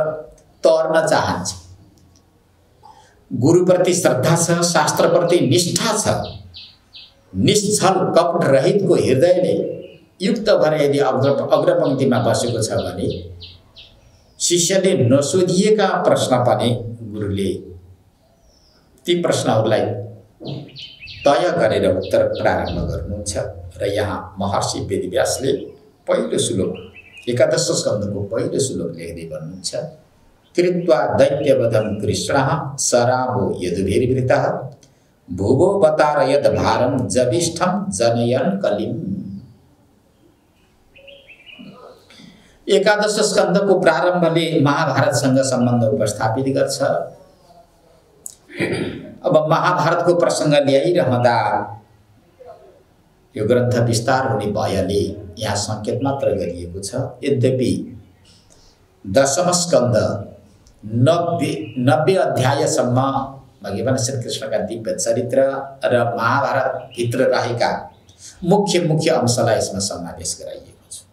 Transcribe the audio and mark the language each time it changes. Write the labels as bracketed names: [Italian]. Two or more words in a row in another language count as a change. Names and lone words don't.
[Nepali] तर्न चाहन्छ, गुरुप्रति श्रद्धा छ, शास्त्रप्रति निष्ठा छ, निश्चल कपट रहितको हृदयले युक्त भएर यदि अग्रपंक्तिमा बसेको छ भने शिष्यले नसोधिएका प्रश्न पनि गुरुले ती प्रश्नहरूलाई तय गरेर उत्तर प्रारम्भ गर्नुहुन्छ। र यहाँ महर्षि वेदव्यासले पहिलो श्लोक एकादश स्कन्धको पहिलो श्लोक लेख्दै भन्नुहुन्छ। [Sanskrit] कृत्वा दैत्यवधं कृष्णः सरामो यदुभिर्वृतः भुवो बतारयद भारं जविष्ठं जनयन् कलिम्। [Nepali] एकादश स्कन्धको प्रारम्भले महाभारतसँग सम्बन्ध उपस्थापित गर्छ। अब महाभारतको प्रसङ्ग ल्याइरहँदा यो ग्रन्थ विस्तार हुने भएले यहाँ संकेत मात्र गरिएको छ। यद्यपि दशम स्कन्द 90 अध्यायसम्म भगवान श्रीकृष्णका दिव्य चरित्र र महाभारत भित्र रहेका मुख्य अंशलाई यसमा समावेश गराइएको छ।